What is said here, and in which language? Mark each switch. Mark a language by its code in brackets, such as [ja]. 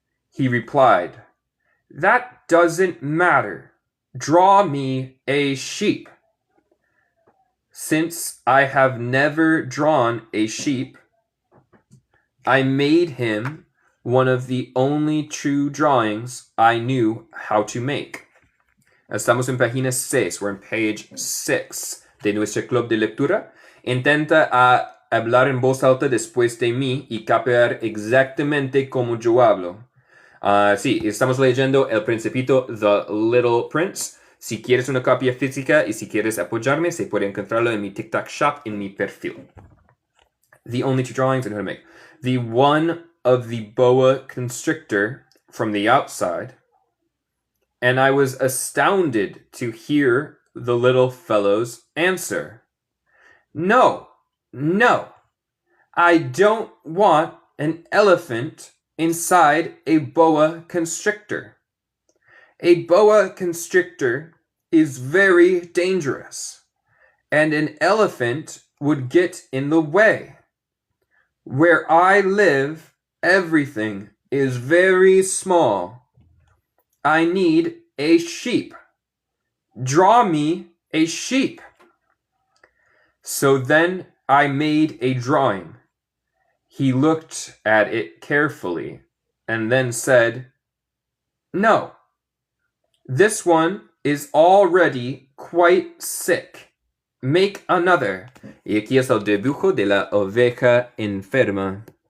[en] He replied, "That doesn't matter. Draw me a sheep." Since I have never drawn a sheep, I made him one of the only true drawings I knew how to make. [es] Estamos en página 6, [en] we're on page 6 [es] de nuestro club de lectura. Intenta hablar en voz alta después de mí y capear exactamente como yo hablo. Sí, estamos leyendo El Principito, The Little Prince. Si quieres una copia física y si quieres apoyarme, se puede encontrarlo en mi TikTok shop en mi perfil. [en] The only two drawings and how to make. The one of the boa constrictor from the outside, and I was astounded to hear the little fellow's answer. No, I don't want an elephant inside a boa constrictor. A boa constrictor is very dangerous, and an elephant would get in the way. Where I live, everything is very small. I need a sheep. Draw me a sheep. So then I made a drawing. He looked at it carefully and then said, "No, this one is already quite sick. Make another." [es] Y aquí es el dibujo de la oveja enferma.